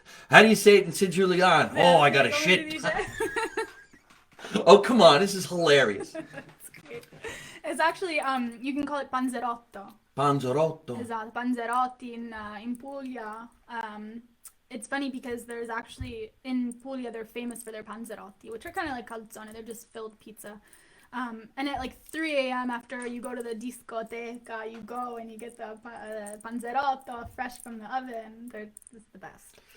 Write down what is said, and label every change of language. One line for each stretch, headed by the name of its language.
English: How do you say it in Sicilian? Oh, I got a
Italian: Come
English: shit.
Italian: si dice?
English: Oh, come on. This is hilarious. That's great. It's actually, you can call it panzerotto.
Italian: Panzerotto. Esatto, panzerotti in Puglia.
English: It's funny because there's actually, in Puglia, they're famous for their panzerotti, which are kind of like calzone. They're just filled pizza. And at like 3 a.m. after you go to the discoteca, you go and you get the panzerotto fresh from the oven. It's the best.